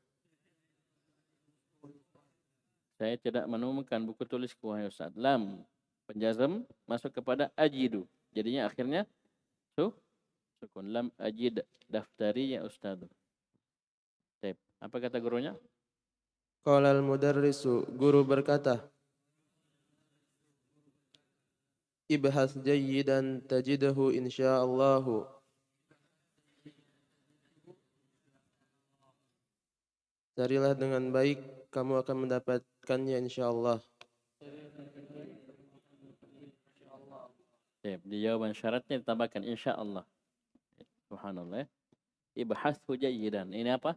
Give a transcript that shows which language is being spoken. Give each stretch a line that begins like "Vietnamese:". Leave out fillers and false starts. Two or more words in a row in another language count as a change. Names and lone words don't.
Indonesian: Saya tidak menemukan buku tulisku, wahai ustaz. Lam. Penjazam masuk kepada ajidu. Jadinya akhirnya sukun.
Arabic: لم أجد دفتري يا أستاذ.
Indonesian: Taib. Apa kata gurunya?
Arabic: قال المدرس.
Indonesian: Guru berkata,
Arabic: ابحث جيدا تجده إن شاء الله.
Indonesian: Carilah dengan baik, kamu akan mendapatkannya insyaallah. Di jawaban syaratnya ditambahkan insyaallah.
Arabic: سبحان الله. ابحثوا جيدا.
Indonesian: Ini apa?